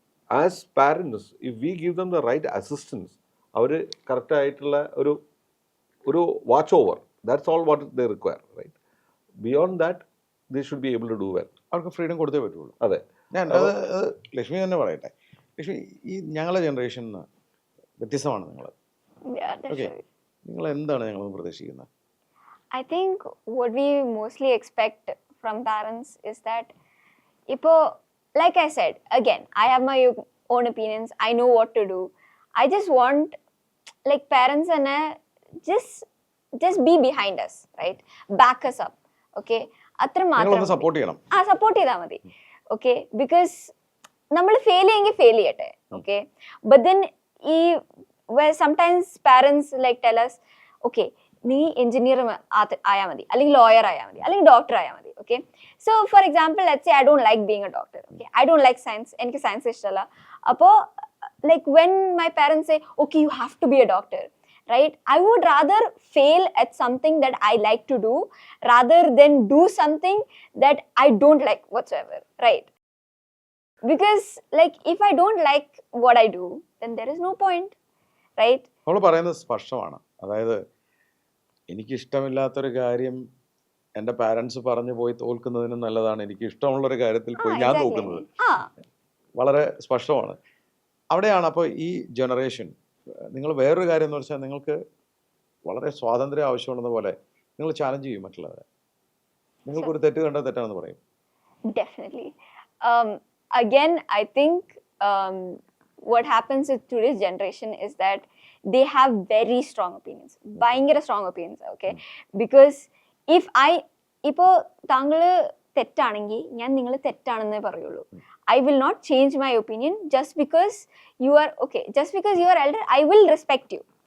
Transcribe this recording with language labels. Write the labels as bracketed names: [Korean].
[English] as parents, if we give them the right assistance, [Malayalam] അവർ കറക്റ്റായിട്ടുള്ള ഒരു [English] Watch over, that's all what they require, right? Beyond that they should be able to do well. [Malayalam] അവർക്ക് freedom കൊടുത്തേ പറ്റുള്ളൂ. അതെ. ഞാൻ അത് ലക്ഷ്മി തന്നെ പറയട്ടെ. ലക്ഷ്മി, ഈ ഞങ്ങളുടെ ജനറേഷൻ വ്യത്യസ്തമാണ് നിങ്ങൾ. [English] Yeah, that's okay, right. [Malayalam] നിങ്ങൾ എന്താണ് ഞങ്ങൾ പ്രതീക്ഷിക്കുന്നത്? [English] I think what we mostly expect from parents is that, [Malayalam] ipo, [English] like I said, again, I have my own opinions. I know what to do. I just want, like, parents and just be behind us, right? Back us up, okay? [Malayalam] അത്ര നിങ്ങളൊന്ന് മാത്രം support ചെയ്യണം. Support ചെയ്താൽ മതി, okay? [English] because [Malayalam] നമ്മൾ fail ചെയ്യെങ്കിൽ fail ചെയ്യട്ടെ, okay? [English] but then [Malayalam] ഈ [English] sometimes parents like tell us, [Malayalam] okay, നീ എഞ്ചിനീയർ ആയാൽ മതി, അല്ലെങ്കിൽ ലോയർ ആയാൽ മതി, അല്ലെങ്കിൽ ഡോക്ടർ ആയാൽ മതി, okay? [English] So for example, let's say I don't like being a doctor, okay? I don't like science, [Malayalam] എനിക്ക് സയൻസ് ഇഷ്ടമല്ല. അപ്പോൾ [English] Like when my parents say, okay, you have to be a doctor, right? I would rather fail at something that I like to do rather than do something that I don't like whatsoever, right? Because like if I don't like what I do, then there is no point, right? [Malayalam] നമ്മൾ പറയുന്നത് സ്പഷ്ടമാണ്. അതായത് എനിക്കിഷ്ടമില്ലാത്തൊരു കാര്യം എൻ്റെ parents പറഞ്ഞു പോയി തോൽക്കുന്നതിന് നല്ലതാണ് എനിക്ക് ഇഷ്ടമുള്ളൊരു കാര്യത്തിൽ പോയി ഞാൻ തോക്കുന്നത്. വളരെ സ്പഷ്ടമാണ്. അവിടെയാണ് അപ്പോൾ ഈ ജനറേഷൻ, നിങ്ങൾ വേറൊരു കാര്യം എന്ന് വെച്ചാൽ നിങ്ങൾക്ക് വളരെ സ്വാതന്ത്ര്യം ആവശ്യമുള്ളത് പോലെ നിങ്ങൾ ചാലഞ്ച് ചെയ്യും മറ്റുള്ളവരെ. നിങ്ങൾക്കൊരു തെറ്റ് കണ്ടാൽ തെറ്റാണെന്ന് പറയും. [English] Definitely. Again, I think what happens with today's generation is that they have very strong opinions. [Malayalam] ഭയങ്കര [English] strong opinions, okay? Because if [Malayalam] ഇപ്പോൾ താങ്കൾ തെറ്റാണെങ്കിൽ ഞാൻ നിങ്ങൾ തെറ്റാണെന്നേ പറയുള്ളൂ. [English] I will not change my opinion just because you are okay. Just because you are elder, I will respect you.